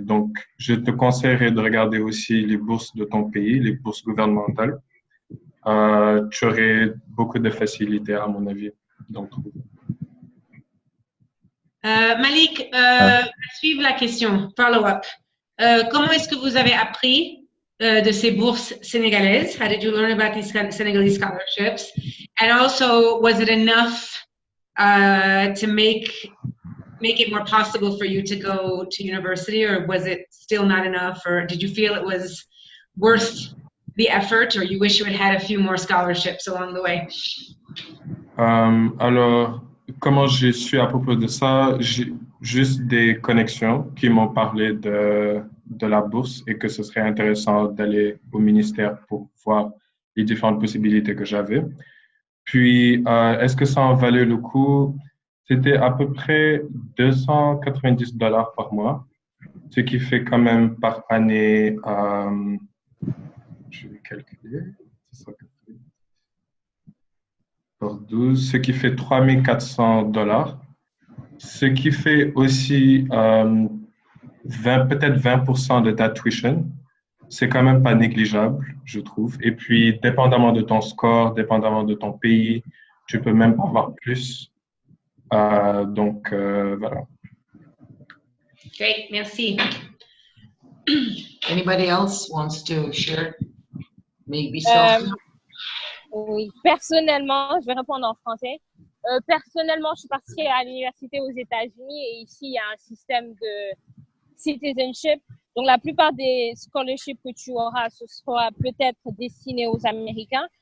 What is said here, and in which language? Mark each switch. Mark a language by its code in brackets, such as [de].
[fr] Donc, je te conseillerais de regarder aussi les bourses de ton pays, les bourses gouvernementales. Tu aurais beaucoup de facilité, à mon avis, d'en trouver. Malik, suivre la question, follow-up. Comment est-ce que vous avez appris de ces bourses sénégalaises? [en] How did you learn about these Senegalese scholarships? And also, was it enough to make it more possible for you to go to university, or was it still not enough, or did you feel it was worth the effort, or you wish you had had a few more scholarships along the way? [fr] Alors, comment je suis à propos de ça? J'ai juste des connexions qui m'ont parlé de la bourse et que ce serait intéressant d'aller au ministère pour voir les différentes possibilités que j'avais. Puis, est-ce que ça en valait le coup? C'était à peu près $290 par mois, ce qui fait quand même par année, je vais calculer, par 12, ce qui fait $3 400, ce qui fait aussi peut-être 20% de ta tuition. C'est quand même pas négligeable, je trouve. Et puis, dépendamment de ton score, dépendamment de ton pays, tu peux même avoir plus. Donc, voilà. [en] Great, merci. Anybody else wants to share? Maybe [fr] Oui, personnellement, je vais répondre en français. Personnellement, je suis partie à l'université aux États-Unis et ici, il y a un système de citizenship. Donc, la plupart des scholarships que tu auras, ce sera peut-être destiné aux Américains.